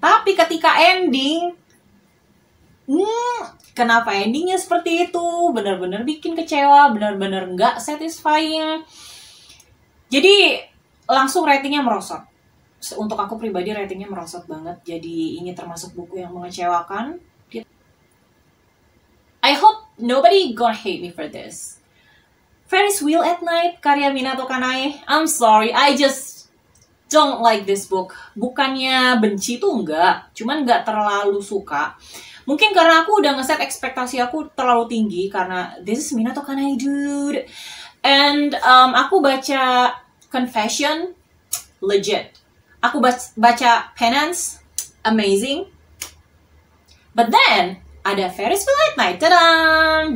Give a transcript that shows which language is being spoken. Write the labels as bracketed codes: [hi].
[id] Tapi ketika ending, kenapa endingnya seperti itu? Benar-benar bikin kecewa, benar-benar nggak satisfying. Jadi langsung ratingnya merosot. Untuk aku pribadi ratingnya merosot banget. Jadi ini termasuk buku yang mengecewakan. [en] I hope nobody gonna hate me for this. Ferris Wheel at Night karya Minato Kanae. I'm sorry, I just don't like this book. [id] Bukannya benci tuh enggak, cuman enggak terlalu suka. Mungkin karena aku udah ngeset ekspektasi aku terlalu tinggi karena [en] this is Minato Kanae, dude. [id] And aku baca Confession, legit. Aku baca Penance, amazing. [en] But then [id] ada Ferris Wheel at Night, tadam!